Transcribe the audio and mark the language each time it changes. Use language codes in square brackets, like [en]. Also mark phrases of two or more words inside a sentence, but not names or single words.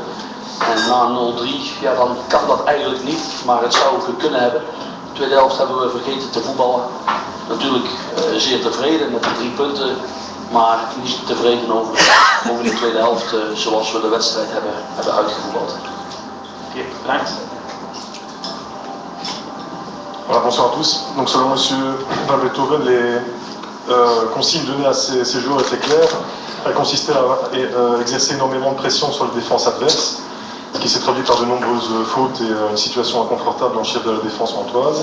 [nl] En na 0-3, ja, dan kan dat eigenlijk niet, maar het zou kunnen hebben. De tweede helft hebben we vergeten te voetballen. Natuurlijk zeer tevreden met de 3 punten, maar niet tevreden over de tweede helft zoals we de wedstrijd hebben uitgevoetbald. Oké, bedankt. [fr] Voilà, bonsoir à tous. Donc selon M. Van Beethoven, les consignes données à ces joueurs étaient claires. Elles consistaient à exercer énormément de pression sur la défense adverse, ce qui s'est traduit par de nombreuses fautes et une situation inconfortable dans le chef de la défense mantoise.